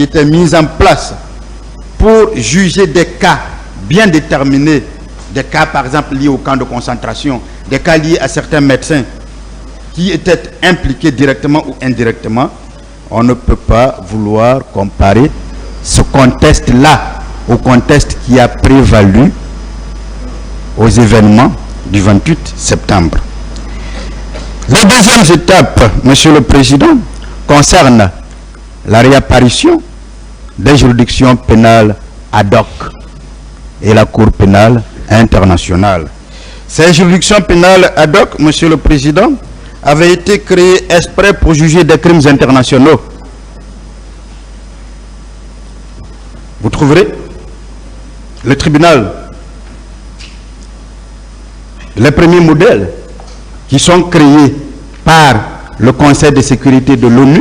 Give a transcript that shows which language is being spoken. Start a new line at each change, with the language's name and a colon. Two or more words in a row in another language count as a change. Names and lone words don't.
French: étaient mises en place pour juger des cas bien déterminés, des cas par exemple liés au camp de concentration, des cas liés à certains médecins qui étaient impliqués directement ou indirectement, on ne peut pas vouloir comparer ce contexte-là au contexte qui a prévalu aux événements du 28 septembre. La deuxième étape, Monsieur le Président, concerne la réapparition des juridictions pénales
Latin: ad hoc
French: et la Cour pénale internationale. Ces juridictions pénales
Latin: ad hoc,
French: Monsieur le Président, avaient été créées exprès pour juger des crimes internationaux. Vous trouverez le tribunal, les premiers modèles qui sont créés par le Conseil de sécurité de l'ONU.